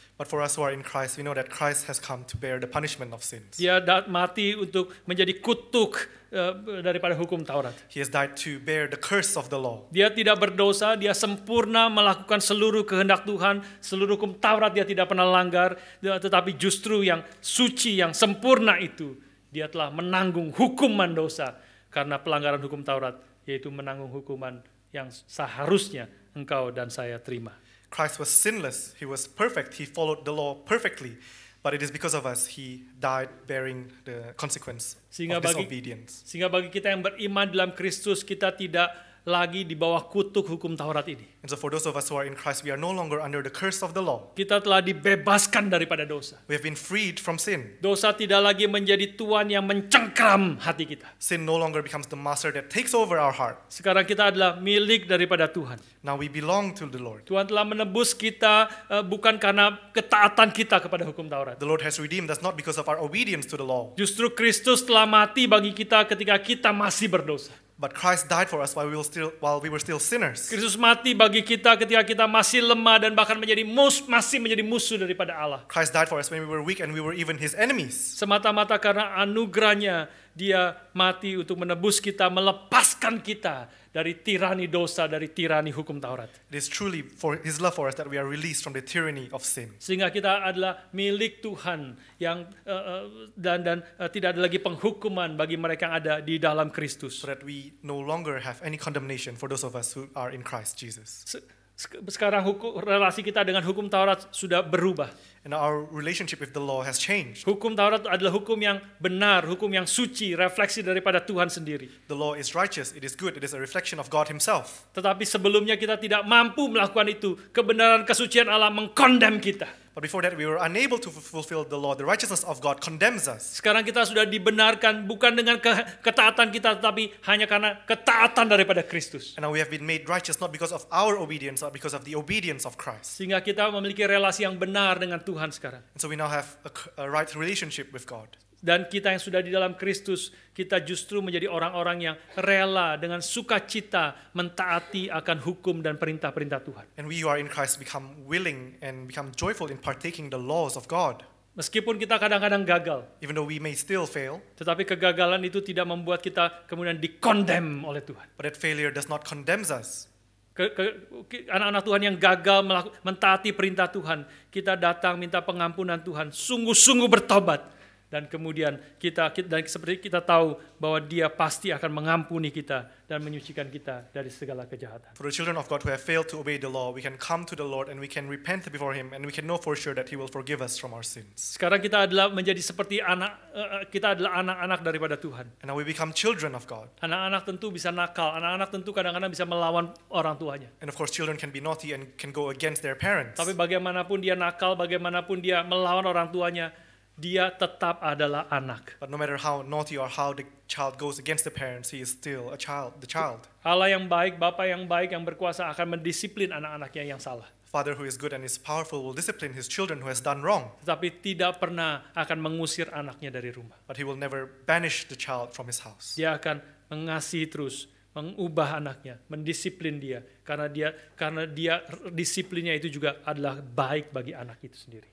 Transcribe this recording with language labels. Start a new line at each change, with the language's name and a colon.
English: But for us who are in Christ, we know that Christ has come to bear the punishment of sins.
Indonesian: Dia mati untuk menjadi kutuk daripada hukum Taurat.
English: He has died to bear the curse of the law.
Indonesian: Dia tidak berdosa, dia sempurna melakukan seluruh kehendak Tuhan, seluruh hukum Taurat dia tidak pernah langgar, tetapi justru yang suci, yang sempurna itu, dia telah menanggung hukuman dosa karena pelanggaran hukum Taurat, yaitu menanggung hukuman yang seharusnya engkau dan saya terima.
English: Christ was sinless, he was perfect, he followed the law perfectly, but it is because of us he died bearing the consequence of disobedience.
Indonesian: Sehingga bagi kita yang beriman dalam Kristus, kita tidak lagi di bawah kutuk hukum Taurat ini.
English: And so for those of us who are in Christ, we are no longer under the curse of the law.
Indonesian: Kita telah dibebaskan daripada dosa.
English: We have been freed from sin.
Indonesian: Dosa tidak lagi menjadi tuan yang mencengkram hati kita.
English: Sin no longer becomes the master that takes over our heart.
Indonesian: Sekarang kita adalah milik daripada Tuhan.
English: Now we belong to the Lord.
Indonesian: Tuhan telah menebus kita bukan karena ketaatan kita kepada hukum Taurat.
English: The Lord has redeemed us not because of our obedience to the law.
Indonesian: Justru Kristus telah mati bagi kita ketika kita masih berdosa.
English: But Christ died for us while we were still sinners.
Indonesian: Kristus mati bagi kita ketika kita masih lemah dan bahkan masih menjadi musuh daripada Allah.
English: Christ died for us when we were weak and we were even his enemies.
Indonesian: Semata-mata karena anugerahnya dia mati untuk menebus kita, melepaskan kita dari tirani dosa, dari tirani hukum Taurat.
English: It is truly for his love for us that we are released from the tyranny of sin.
Indonesian: Sehingga kita adalah milik Tuhan yang dan tidak ada lagi penghukuman bagi mereka yang ada di dalam Kristus.
English: So that we no longer have any condemnation for those of us who are in Christ Jesus.
Indonesian: Sekarang relasi kita dengan hukum Taurat sudah berubah.
English: And our relationship with the law has changed.
Indonesian: Hukum Taurat adalah hukum yang benar, hukum yang suci, refleksi daripada Tuhan sendiri.
English: The law is righteous, it is good, it is a reflection of God himself.
Indonesian: Tetapi sebelumnya kita tidak mampu melakukan itu. Kebenaran kesucian Allah mengkondem kita.
English: But before that we were unable to fulfill the law. The righteousness of God condemns us.
Indonesian: Sekarang kita sudah dibenarkan bukan dengan ketaatan kita, tetapi hanya karena ketaatan daripada Kristus.
English: And now we have been made righteous not because of our obedience, but because of the obedience of Christ.
Indonesian: Sehingga kita memiliki relasi yang benar dengan Tuhan sekarang.
English: And so we now have a right relationship with God.
Indonesian: Dan kita yang sudah di dalam Kristus, kita justru menjadi orang-orang yang rela dengan sukacita mentaati akan hukum dan perintah-perintah Tuhan.
English: And we who are in Christ become willing and become joyful in partaking the laws of God.
Indonesian: Meskipun kita kadang-kadang gagal,
English: even though we may still fail,
Indonesian: tetapi kegagalan itu tidak membuat kita kemudian dikondem oleh Tuhan.
English: But that failure does not condemn us.
Indonesian: Anak-anak Tuhan yang gagal mentaati perintah Tuhan, kita datang minta pengampunan Tuhan, sungguh-sungguh bertobat. Dan kemudian seperti kita tahu bahwa dia pasti akan mengampuni kita dan menyucikan kita dari segala kejahatan.
English: For the children of God who have failed to obey the law, we can come to the Lord and we can repent before him and we can know for sure that he will forgive us from our sins.
Indonesian: Sekarang kita adalah menjadi seperti kita adalah anak-anak daripada Tuhan.
English: And now we become children of God.
Indonesian: Anak-anak tentu bisa nakal, anak-anak tentu kadang-kadang bisa melawan orang tuanya.
English: And of course children can be naughty and can go against their parents.
Indonesian: Tapi bagaimanapun dia nakal, bagaimanapun dia melawan orang tuanya, dia tetap adalah anak.
English: But no matter how naughty or how the child goes against the parents, he is still a child, the child.
Indonesian: Allah yang baik, Bapa yang baik, yang berkuasa akan mendisiplin anak-anaknya yang salah.
English: Father who is good and is powerful will discipline his children who has done wrong.
Indonesian: Tetapi tidak pernah akan mengusir anaknya dari rumah.
English: But he will never banish the child from his house.
Indonesian: Dia akan mengasihi terus, mengubah anaknya, mendisiplin dia, karena dia disiplinnya itu juga adalah baik bagi anak itu sendiri.